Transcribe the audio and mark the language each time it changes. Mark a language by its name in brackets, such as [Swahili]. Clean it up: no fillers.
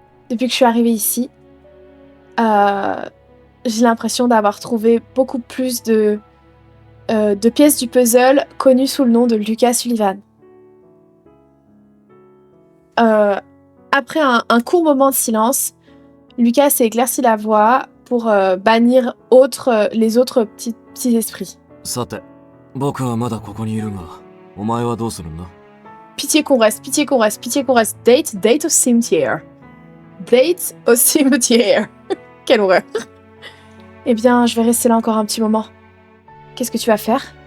[French] Depuis que je suis arrivée ici, j'ai l'impression d'avoir trouvé beaucoup plus de pièces du puzzle connues sous le nom de Lucas Sullivan. Après un court moment de silence, Lucas s'est éclairci la voix pour bannir les autres petits esprits. [Japanese] さて、僕はまだここにいるが、お前はどうするんだ? [French] Pitié qu'on reste, pitié qu'on reste, pitié qu'on reste. Date au cimetière. Date au cimetière. Quelle horreur. Eh bien, je vais rester là encore un petit moment. Qu'est-ce que tu vas faire?